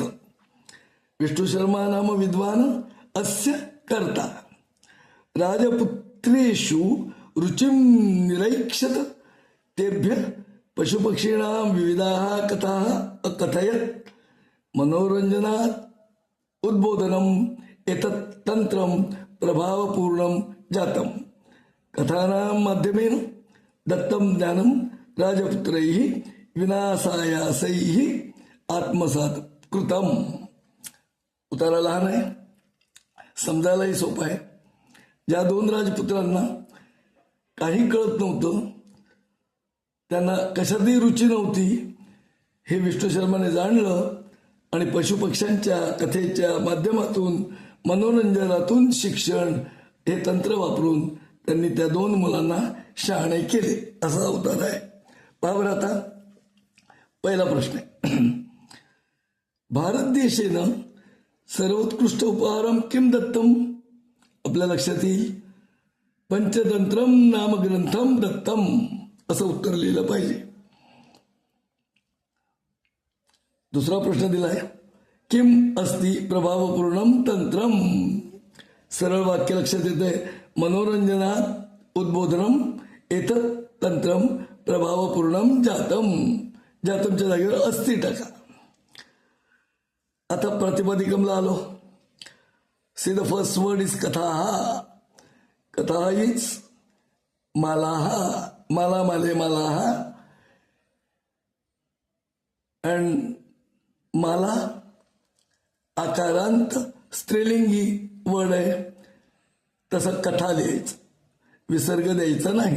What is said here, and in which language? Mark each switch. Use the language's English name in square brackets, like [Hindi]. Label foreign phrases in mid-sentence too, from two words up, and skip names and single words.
[Sanskrit] विष्णु शर्मा नाम विद्वान अस्य कर्ता राजपुत्रेषु रुचिं निरैक्षत तेभ्य पशुपक्षीणां विविधाः कथाः अकथयत् मनोरंजनात् उद्बोधनम एतत् तंत्रम प्रभावपूर्णम जातम. कथानां माध्यमेन दत्तम ज्ञानम राजपुत्रैः विनासायासैः आत्मसात कृतम. [Marathi] उतारा लहान आहे, समजायलाही सोपा आहे. ज्या दोन राजपुत्रांना काही कळत नव्हतं, त्यांना कशातही रुची नव्हती, हे विष्णू शर्माने जाणलं आणि पशुपक्ष्यांच्या कथेच्या माध्यमातून मनोरंजनातून शिक्षण हे तंत्र वापरून त्यांनी त्या दोन मुलांना शहाणे केले. असा अवतार आहे. पहा बरं, आता पहिला प्रश्न आहे. [Sanskrit] भारत देशेनं सर्वोत्कृष्ट उपहारम किम दत्तम. [Marathi] आपल्या लक्षात येईल [Sanskrit] पंचतंत्रम नाम ग्रंथम दत्तम [Marathi] असं उत्तर लिहिलं पाहिजे. दुसरा प्रश्न दिलाय, [Sanskrit] किम अस्ति प्रभावपूर्णम तंत्रम. [Marathi] सरळ वाक्य लक्षात येते, [Sanskrit] मनोरंजनात उद्बोधनम एतत् तंत्रम प्रभावपूर्णम जातम. [Marathi] जातमच्या जागेवर अस्ति टाका. आता प्रातिपदिकमला आलो. [English] See the first word is कथा. [Sanskrit] कथा इज मालाहा, माला माले मालाहा. [Marathi] अँड माला आकारांत स्त्रीलिंगी वर्ड आहे, तसं कथा लिहायचं, विसर्ग द्यायचा नाही.